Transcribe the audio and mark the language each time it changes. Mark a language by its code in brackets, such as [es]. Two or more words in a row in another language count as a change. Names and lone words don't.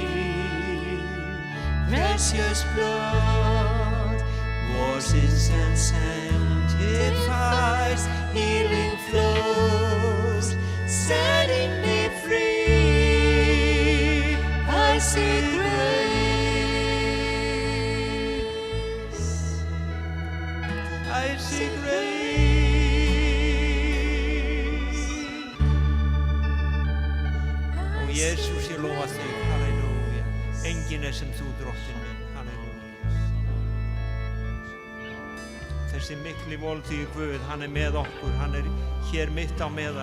[en] Precious blood, washes and sanctifies, healing flows, setting me free. I see grace, I see grace. [is] Og Jesus, ég lofa þig, halleluja. Enginn sem þú, drottinn minn, halleluja. Þessi mikli volþýði Guð, hann með okkur, hann hér mitt á meðal.